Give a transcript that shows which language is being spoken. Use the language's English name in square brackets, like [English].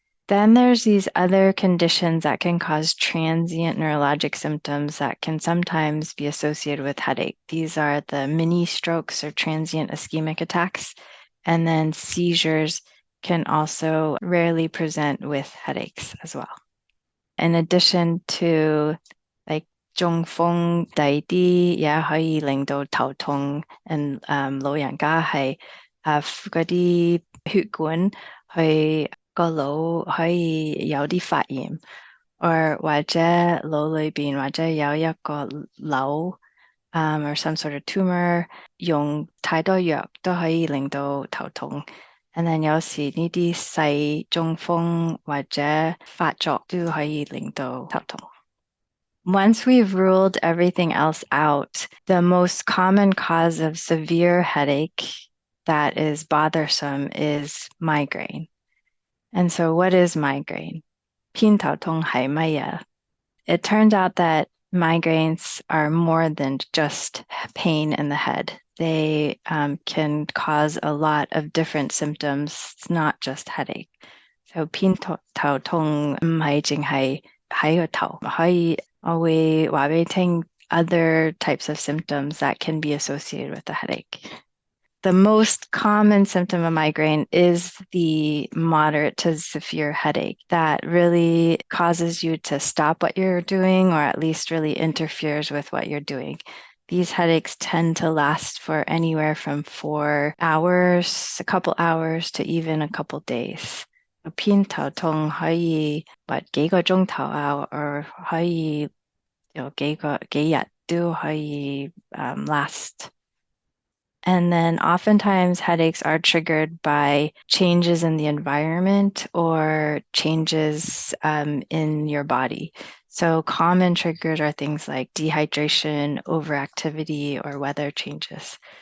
[English] Then there's these other conditions that can cause transient neurologic symptoms that can sometimes be associated with headache. These are the mini strokes or transient ischemic attacks. And then seizures can also rarely present with headaches as well. [Cantonese] In addition to like 中風低啲也可以令到頭痛 and 老人家係嗰啲血管去個腦可以有啲發炎，或者腦裏邊或者有一個瘤 or some sort of tumor，用太多藥都可以令到頭痛。 And then 有時呢啲細中風或者發作都可以令到頭痛。 [English] Once we've ruled everything else out, the most common cause of severe headache that is bothersome is migraine. And so what is migraine? 偏頭痛係乜嘢? It turns out that migraines are more than just pain in the head. They can cause a lot of different symptoms. It's not just headache. So 偏頭痛唔係淨係喺個頭，我會話俾你聽 other types of symptoms that can be associated with the headache. The most common symptom of migraine is the moderate to severe headache that really causes you to stop what you're doing, or at least really interferes with what you're doing. These headaches tend to last for anywhere from 4 hours, a couple hours, to even a couple days. [Cantonese] 偏頭痛可以幾個鐘頭啊，或可以有幾日都可以last. [English] And then oftentimes headaches are triggered by changes in the environment or changes in your body. So common triggers are things like dehydration, overactivity, or weather changes.